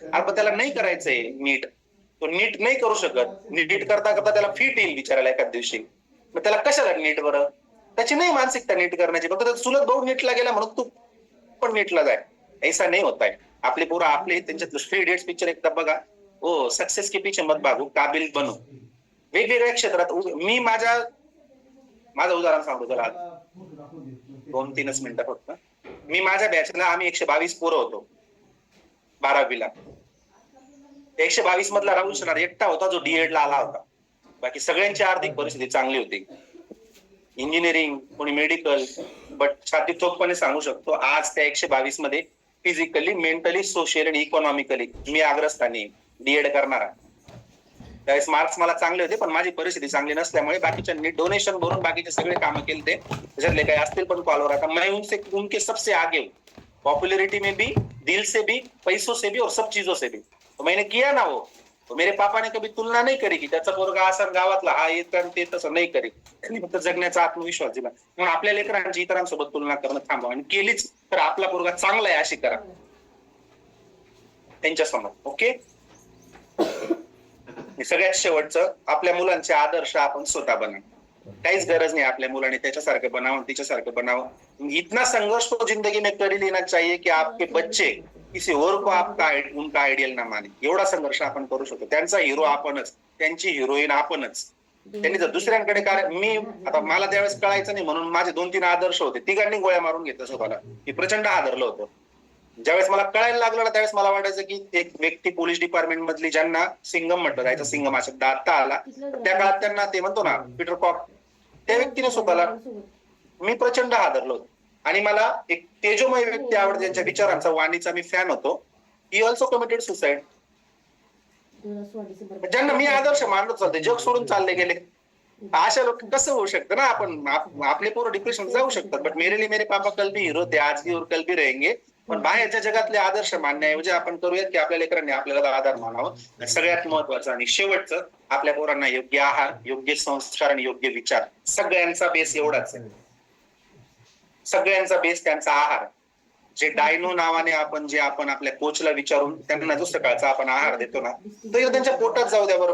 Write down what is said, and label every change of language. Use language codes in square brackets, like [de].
[mr] आपण त्याला नाही करायचंय नीट, तो नीट नाही करू शकत. नीट करता करता त्याला फिट येईल बिचारायला एखाद दिवशी, मग त्याला कशाला नीट बरं? त्याची नाही मानसिकता नीट करण्याची, फक्त चुलत भाऊ नीटला गेला म्हणून तू पण नीटला जाय, ऐसा नाही होत आहे. आपले पोरं आपले त्यांच्यात 3 इडियट्स पिक्चर एकदा बघा. [hi] हो, सक्सेस के पीछे मत भागू, काबिल बनू. [mr] वेगवेगळ्या क्षेत्रात मी माझं उदाहरण सांगतो त्याला 2-3 मिनिटं फक्त. मी माझ्या बॅचला आम्ही 122 पोरं होतो 12वीला. 122 मधला राहुल शनार एकटा होता जो डीएड ला आला होता. बाकी सगळ्यांची आर्थिक परिस्थिती चांगली होती, इंजिनिअरिंग, कोणी मेडिकल. बट छाती ठोकपणे सांगू शकतो आज त्या 122 मध्ये फिजिकली, मेंटली, सोशियल आणि इकॉनॉमिकली मी अग्रस्थानी डीएड करणारा. त्यावेळेस मार्क्स मला चांगले होते, पण माझी परिस्थिती चांगली नसल्यामुळे बाकीच्यांनी डोनेशन भरून बाकीचे सगळे कामं केले. त्याच्यातले काही असतील पण कॉलवर. [hi] आता मैं उनके सबसे आगे हूँ, पॉपुलरिटी में भी, दिल से भी, पैसों से भी और सब चीजों से भी. तो मैंने किया ना वो. तो मेरे पापा ने कभी तुलना नहीं करी [mr] की त्याचा पोरगा असा गावातला हा येतं ते तसं नाही करी. त्यांनी फक्त जगण्याचा आत्मविश्वास दिला. म्हणून आपल्या लेकरांची इतरांसोबत तुलना करणं थांबवा, आणि केलीच तर आपला पोरगा चांगला आहे अशी करा त्यांच्या समोर. ओके. सगळ्यात शेवटचं, आपल्या मुलांचे आदर्श आपण स्वतः बनवा. काहीच गरज नाही आपल्या मुलांनी त्याच्यासारखं बनावं, तिच्यासारखं बनावं. [hi] इतना संघर्ष तो जिंदगी में कर ही लेना चाहिए कि आपके बच्चे किसी और को आपका उनका आइडियल ना माने. [mr] एवढा संघर्ष आपण करू शकतो. त्यांचा हिरो आपणच, त्यांची हिरोईन आपणच. त्यांनी जर दुसऱ्यांकडे मी आता मला त्यावेळेस कळायचं नाही म्हणून माझे 2-3 आदर्श होते, तिघांनी गोळ्या मारून घेतलं स्वतःला. मी प्रचंड आदरलं होतं. ज्यावेळेस मला कळायला लागलं ना त्यावेळेस मला वाटायचं की एक व्यक्ती पोलीस डिपार्टमेंट मधली, ज्यांना सिंगम म्हटलं जायचं, सिंगम हा शब्द आता आला, त्या काळात त्यांना ते म्हणतो ना पीटर कॉक, त्या व्यक्तीने स्वतःला मी प्रचंड आदरलो होतो. आणि मला एक तेजोमय व्यक्ती आवडते, ज्यांच्या विचारांचा, वाणीचा मी फॅन होतो. [en] He also committed suicide. [mr] ज्यांना मी आदर्श मानत होते, जग सोडून चालले गेले. अशा लोक कसं होऊ शकतं ना, आपण आपले पोरं डिप्रेशन जाऊ शकतात. [hi] बट मेरे लिए मेरे पापा कल भी हीरो थे, आज भी और कल भी रहेंगे. [mr] पण बाहेरच्या जगातले आदर्श मानण्याऐवजी आपण करूयात की आपल्या लेकरांनी आपल्याला आधार मानावं. सगळ्यात महत्वाचं आणि शेवटचं, आपल्या पोरांना योग्य आहार, योग्य संस्कार आणि योग्य विचार. सगळ्यांचा बेस एवढाच आहे, सगळ्यांचा बेस त्यांचा आहार. जे डायनो नावाने आपण आपल्या कोचला विचारून त्यांना जो सकाळचा आपण आहार देतो ना, तो त्यांच्या पोटात जाऊ द्या बरं.